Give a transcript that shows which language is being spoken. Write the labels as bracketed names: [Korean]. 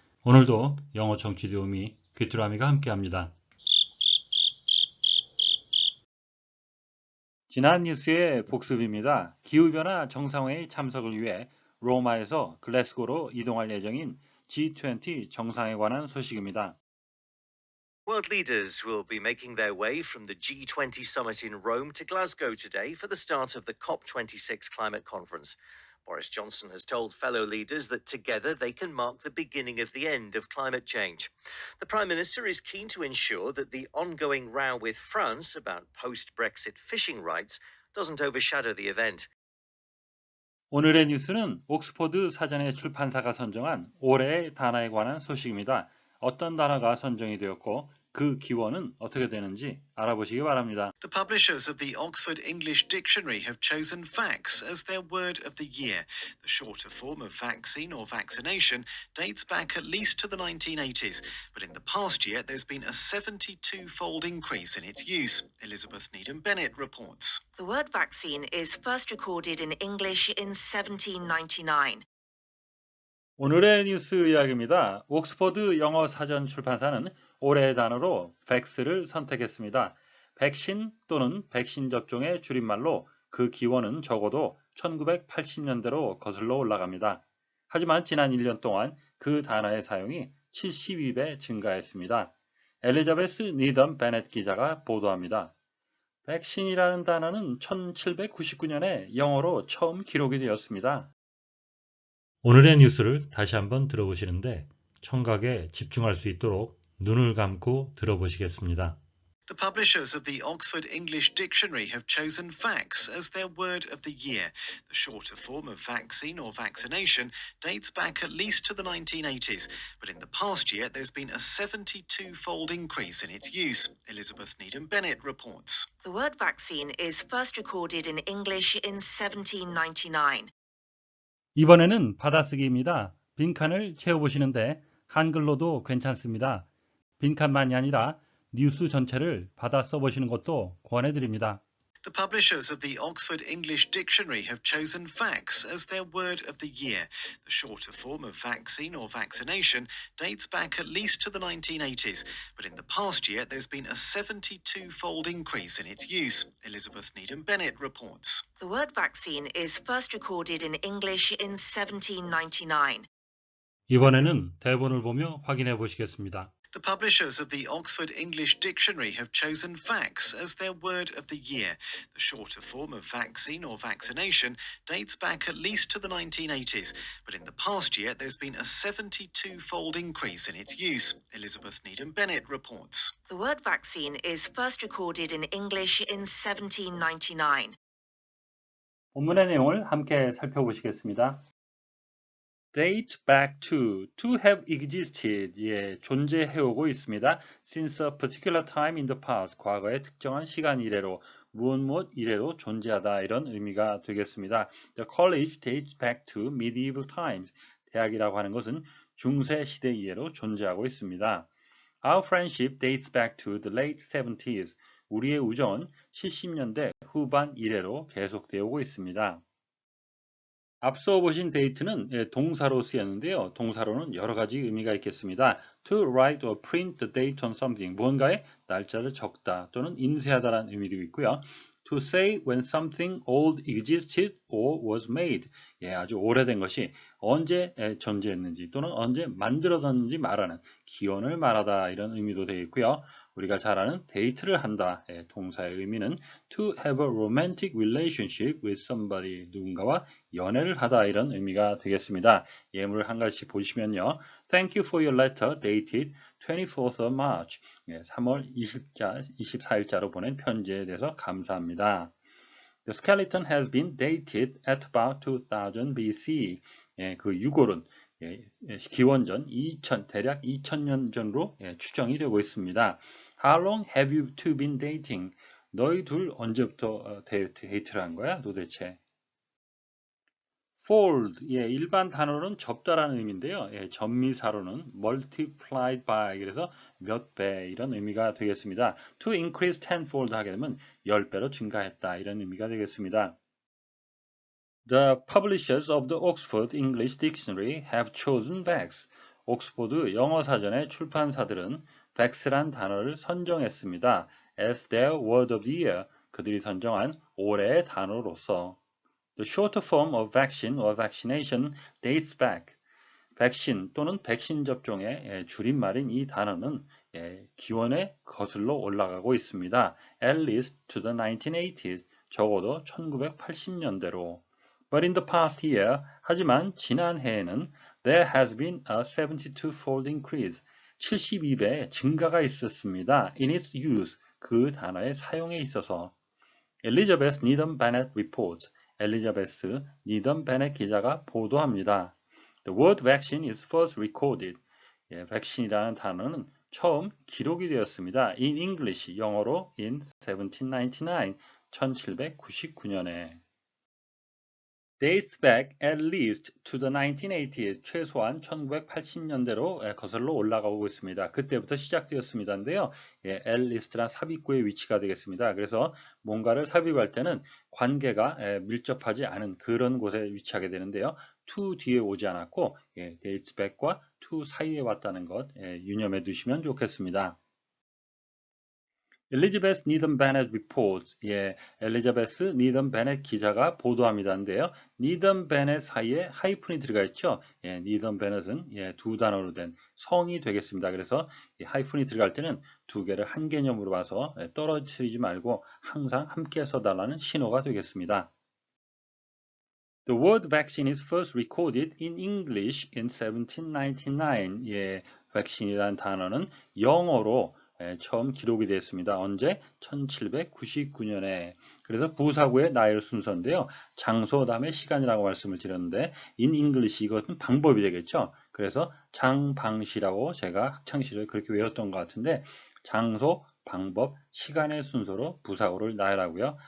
[Korean] 오늘도 영어 청취 도우미 귀뚜라미가 함께합니다. 지난 뉴스의 복습입니다. 기후변화 정상회의 참석을 위해 로마에서 글래스고로 이동할 예정인 G20 정상에 관한 소식입니다. [English] World leaders will be making their way from the G20 summit in Rome to Glasgow today for the start of the COP26 climate conference. Boris Johnson has told fellow leaders that together they can mark the beginning of the end of climate change. The Prime Minister is keen to ensure that the ongoing row with France about post-Brexit fishing rights doesn't overshadow the event. [Korean] 오늘의 뉴스는 옥스퍼드 사전의 출판사가 선정한 올해의 단어에 관한 소식입니다. 어떤 단어가 선정이 되었고 그 기원은 어떻게 되는지 알아보시기 바랍니다. [English] The publishers of the Oxford English Dictionary have chosen vax as their word of the year. The shorter form of vaccine or vaccination dates back at least to the 1980s, but in the past year there's been a 72-fold increase in its use. Elizabeth Needham-Bennett reports. The word vaccine is first recorded in English in 1799. [Korean] 오늘의 뉴스 이야기입니다. 옥스퍼드 영어 사전 출판사는 올해의 단어로 vax를 선택했습니다. 백신 또는 백신 접종의 줄임말로 그 기원은 적어도 1980년대로 거슬러 올라갑니다. 하지만 지난 1년 동안 그 단어의 사용이 72배 증가했습니다. 엘리자베스 니덤 베넷 기자가 보도합니다. 백신이라는 단어는 1799년에 영어로 처음 기록이 되었습니다. 오늘의 뉴스를 다시 한번 들어보시는데 청각에 집중할 수 있도록 눈을 감고 들어보시겠습니다. [English] The publishers of the Oxford English Dictionary have chosen vax as their word of the year. The shorter form of vaccine or vaccination dates back at least to the 1980s, but in the past year there's been a 72-fold increase in its use. Elizabeth Needham-Bennett reports. The word vaccine is first recorded in English in 1799. [Korean] 이번에는 받아쓰기입니다. 빈칸을 채워보시는데 한글로도 괜찮습니다. 빈칸만이 아니라 뉴스 전체를 받아 써보시는 것도 권해드립니다. [English] The publishers of the Oxford English Dictionary have chosen vax as their word of the year. The shorter form of vaccine or vaccination dates back at least to the 1980s, but in the past year there's been a 72-fold increase in its use. Elizabeth Needham-Bennett reports. The word vaccine is first recorded in English in 1799. [Korean] 이번에는 대본을 보며 확인해 보시겠습니다. [English] The publishers of the Oxford English Dictionary have chosen vax as their word of the year. The shorter form of vaccine or vaccination dates back at least to the 1980s, but in the past year there's been a 72-fold increase in its use. Elizabeth Needham-Bennett reports. The word vaccine is first recorded in English in 1799. [Korean] 본문의 내용을 함께 살펴보시겠습니다. [English] Date back to have existed, [Korean] 존재해오고 있습니다. [English] Since a particular time in the past, [Korean] 과거의 특정한 시간 이래로, 무엇 이래로 존재하다 이런 의미가 되겠습니다. [English] The college dates back to medieval times. [Korean] 대학이라고 하는 것은 중세 시대 이래로 존재하고 있습니다. [English] Our friendship dates back to the late 70s. [Korean] 우리의 우정은 70년대 후반 이래로 계속되어 오고 있습니다. 앞서 보신 date는 동사로 쓰였는데요. 동사로는 여러 가지 의미가 있겠습니다. [English] To write or print the date on something. [Korean] 무언가의 날짜를 적다 또는 인쇄하다라는 의미도 있고요. [English] To say when something old existed or was made. [Korean] 아주 오래된 것이 언제 존재했는지 또는 언제 만들어졌는지 말하는 기원을 말하다 이런 의미도 되어 있고요. 우리가 잘 아는 데이트를 한다. 동사의 의미는 [English] to have a romantic relationship with somebody. [Korean] 누군가와 연애를 하다 이런 의미가 되겠습니다. 예문을 한 가지씩 보시면요. [English] Thank you for your letter dated 24th of March. [Korean] 3월 24일자로 보낸 편지에 대해서 감사합니다. [English] The skeleton has been dated at about 2000 BC. [Korean] 그 유골은 기원전 대략 2000년 전으로 추정이 되고 있습니다. [English] How long have you two been dating? [Korean] 너희 둘 언제부터 데이트를 한 거야 도대체? fold, 예, 일반 단어로는 접다라는 의미인데요. 예, 전미사로는 [English] multiplied by, [Korean] 그래서 몇 배 이런 의미가 되겠습니다. [English] to increase tenfold [Korean] 하게 되면 10배로 증가했다 이런 의미가 되겠습니다. [English] The publishers of the Oxford English Dictionary have chosen Vax. [Korean] 옥스포드 영어 사전의 출판사들은 Vax란 단어를 선정했습니다. [English] as their word of the year, [Korean] 그들이 선정한 올해의 단어로서. [English] The shorter form of vaccine or vaccination dates back. [Korean] 백신 또는 백신 접종의 줄임말인 이 단어는 기원에 거슬러 올라가고 있습니다. [English] At least to the 1980s, [Korean] 적어도 1980년대로. [English] But in the past year, [Korean] 하지만 지난 해에는 [English] there has been a 72-fold increase, [Korean] 72배 증가가 있었습니다. [English] In its use, [Korean] 그 단어의 사용에 있어서. Elizabeth Needham Bennett [English] reports, [Korean] 엘리자베스 니덤 베넷 기자가 보도합니다. [English] The word vaccine is first recorded. [Korean] 백신이라는 단어는 처음 기록이 되었습니다. [English] In English, [Korean] 영어로 [English] in 1799, [Korean] 1799년에. [English] Dates back at least to the 1980s, [Korean] 최소한 1980년대로 거슬러 올라가고 있습니다. 그때부터 시작되었습니다인데요. [English] at least [Korean] 란 삽입구의 위치가 되겠습니다. 그래서 뭔가를 삽입할 때는 관계가 밀접하지 않은 그런 곳에 위치하게 되는데요. to 뒤에 오지 않았고 [English] dates back [Korean] 과 to 사이에 왔다는 것 유념해 두시면 좋겠습니다. 엘리자베스 니덤 베넷 [English] reports, [Korean] 엘리자베스 니덤 베넷 기자가 보도합니다인데요. 니덤 베넷 사이에 하이픈이 들어가 있죠. 니덤 베넷은 두 단어로 된 성이 되겠습니다. 그래서 하이픈이 들어갈 때는 두 개를 한 개념으로 봐서 떨어뜨리지 말고 항상 함께 써달라는 신호가 되겠습니다. [English] The word vaccine is first recorded in English in 1799. [Korean] vaccine이라는 단어는 영어로 처음 기록이 되었습니다. 언제? 1799년에. 그래서 부사구의 나열 순서인데요. 장소 다음에 시간이라고 말씀을 드렸는데 [English] in English [Korean] 이것은 방법이 되겠죠. 그래서 장방시라고 제가 학창시절에 그렇게 외웠던 것 같은데 장소, 방법, 시간의 순서로 부사구를 나열하고요.